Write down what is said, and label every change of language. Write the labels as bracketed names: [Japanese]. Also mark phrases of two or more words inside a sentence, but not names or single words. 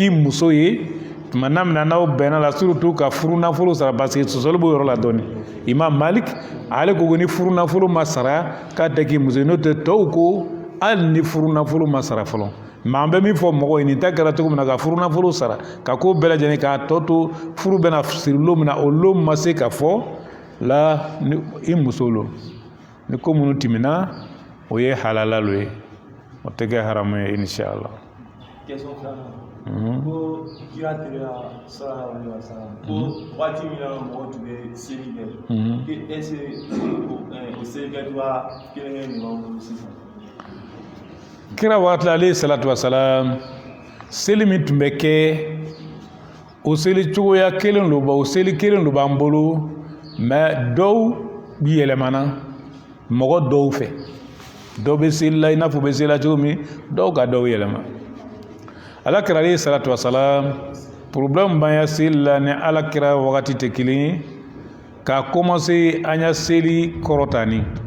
[Bambara] k'i muso ye tuma na mina n'aw bɛnna la surtout ka furu nafolo sara [French] parce que [Bambara] sɔsɔli b'o yɔrɔ la dɔɔni Imam Malik ale ko ni furu nafolo ma sara k'a tɛ k'i muso ye n'o tɛ tɔw ko hali ni furu nafolo ma sara fɔlɔ mais an bɛ min fɔ mɔgɔw ye nin ta kɛra cogo min na ka furu nafolo sara ka ko bɛɛ lajɛlen k'a tɔ to furu bɛna siri lon min na o lon ma se ka fɔ la i muso lo ni ko minnu tɛmɛna o ye halala lo ye o tɛ kɛ haramu ye inshallah. Question filanan ko kira tigɛra [Arabic] صلى الله عليه وسلم [Bambara] ko waati min na mɔgɔ tun bɛ seli kɛ [French] est-ce que [Bambara] o selikɛcogoya kelen kelen de b'an bolo sisan. Kira waati [Arabic] عليه الصلاة والسلام [Bambara] seli min tun bɛ kɛ o seli cogoya kelen lo o seli kelen lo b'an bolo mais dɔw yɛlɛmana mɔgɔ dɔw fɛ dɔw bɛ seli la i n'a fɔ u bɛ seli la cogo min dɔw ka dɔw yɛlɛma alakira [Arabic] عليه الصلاة والسلام [Bambara] problème b'an ya seli la ni alakira wagati tɛ kelen ye k'a commencé an ya seli kɔrɔtani